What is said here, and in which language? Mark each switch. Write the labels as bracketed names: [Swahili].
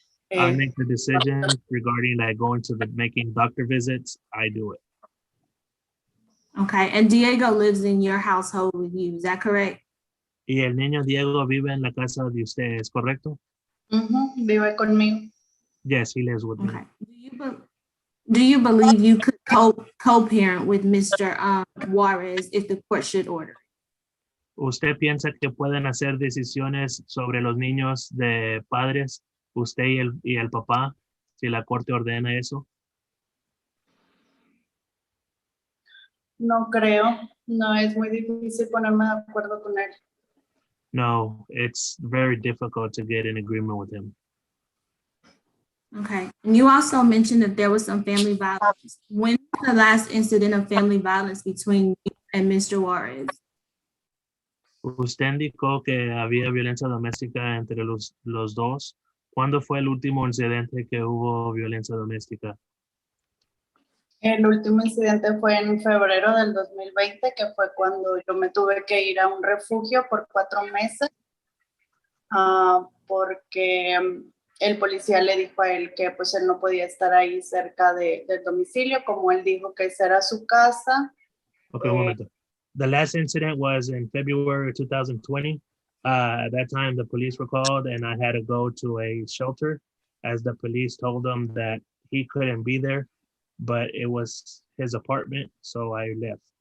[English] I make the decision regarding like going to making doctor visits. I do it. Okay. And Diego lives in your household with you. Is that correct? [Spanish] Y el niño Diego vive en la casa de ustedes, ¿correcto? Vive conmigo. [English] Yes, he lives with me. Okay. Do you believe you could co-parent with Mr. Juarez if the court should order? [Spanish] ¿Usted piensa que pueden hacer decisiones sobre los niños de padres, usted y el papá, si la corte ordena eso? No creo, no es muy difícil ponerme de acuerdo con él. [English] No, it's very difficult to get an agreement with him. Okay. And you also mentioned that there was some family violence. When was the last incident of family violence between you and Mr. Juarez? [Spanish] Usted indicó que había violencia doméstica entre los dos. ¿Cuándo fue el último incidente que hubo violencia doméstica? El último incidente fue en febrero del 2020, que fue cuando yo me tuve que ir a un refugio por 4 meses, porque el policía le dijo a él que pues él no podía estar ahí cerca del domicilio, como él dijo que esa era su casa. Okay, un momento. [English] The last incident was in February 2020. At that time, the police were called and I had to go to a shelter as the police told them that he couldn't be there, but it was his apartment, so I left.